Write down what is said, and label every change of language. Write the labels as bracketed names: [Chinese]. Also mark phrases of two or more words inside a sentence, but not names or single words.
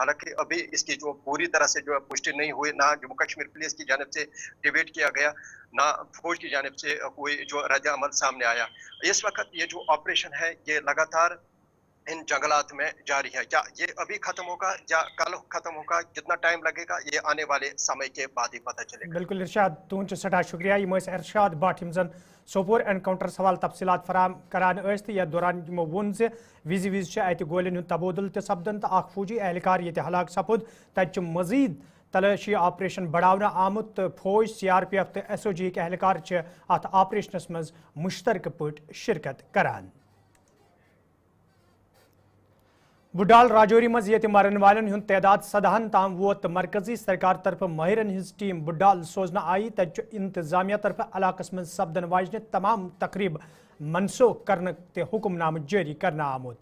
[Hindi] हालांकि अभी इसकी जो पूरी तरह से जो है पुष्टि नहीं हुई, ना जम्मू कश्मीर पुलिस की जानिब से डिबेट किया गया, ना फौज की जानिब से कोई जो रद्द अमल सामने आया। इस वक्त ये जो ऑपरेशन है ये लगातार इन जंगलात में जारी है। या ये अभी खत्म होगा या कल खत्म होगा, कितना टाइम लगेगा, ये आने वाले समय के बाद ही पता चलेगा। बिल्कुल इरशाद, [Kashmiri] तुहद सठा शुक्रिया। यम इरशाद भट यम जन सोपोर एनकाउंटर सवाल तफसीलात फराम करान तो यथ दौरान यमो वोन जे विज विज अत गोलियन हुंद तबादुल ते सपदन तो फौजी एहलकार ये हलाक सपुद। तत मजीद तलाशी ऑपरेशन बढ़ाना आमुत तो फौज CRPF तो SOG के एहलकार अत ऑपरेशनस मज मुश्तरक पट शिरकत करान। बुडाल राजौरी मज ये मरन वालन हुंद तदाद 17 ताम वोत मरकजी सरकार तरफ माहिरन हिज टीम बुडाल सोजना आई। तत इंतजामिया तरफ इलाकस मज सपदन वाजन तमाम तकरीब मनसूख करने ते हुक्मनाम जारी करना आमुत।